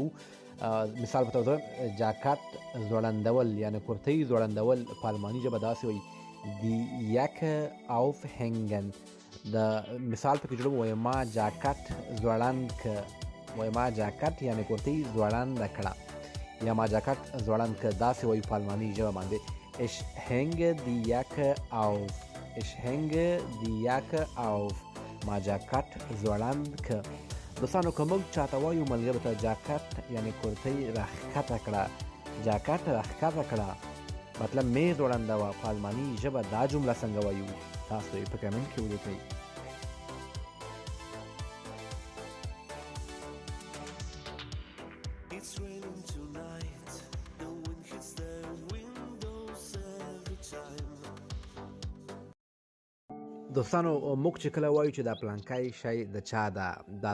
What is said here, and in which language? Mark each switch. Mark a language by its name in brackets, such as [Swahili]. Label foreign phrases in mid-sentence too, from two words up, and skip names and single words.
[Pashto] مثال په توګه جاکټ ځوړندول یعنی کورتۍ ځوړندول په الماني ژبه داسې وایي [German] die Jacke aufhängen. [Pashto] د مثال پکې جوړوم وایم ما جاکټ ځوړند که، وایم ما جاکټ یعنی کورتۍ ځوړنده کړه یا ما جاکټ ځوړند که، داسې وایو په الماني ژبه باندې. [German] ich hänge die Jacke auf. Ich hänge die Jacke auf. [Pashto] ما جاکټ ځوړند که. دوستانو که موږ چاته وایو ملګرو ته جاکټ یعنی کورتۍ راښکته کړه، جاکټ راښکته کړه مطلب مې ځوړنده وه، په الماني ژبه دا جمله څنګه وایو تاسو یې په کمنټ کې ولیکئ. دوستانو موږ چې کله وایو چې دا پلانکی شی د چا ده، دا